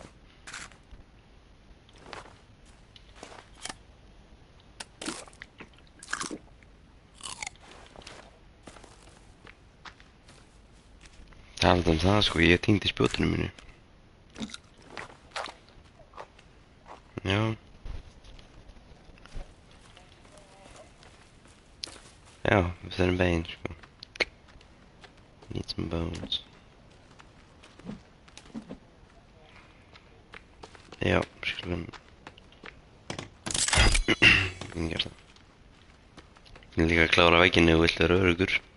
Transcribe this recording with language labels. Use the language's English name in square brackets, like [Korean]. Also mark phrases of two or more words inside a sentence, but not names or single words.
[Icelandic] Talandi það, sko, ég týndi spjótinu mínu. Já. Já, við þurfum bein, sko. [English] Need some bones. [Icelandic] Já, skulum gera það. Ég er líka að klára vegginn ef þú vilt vera öruggur.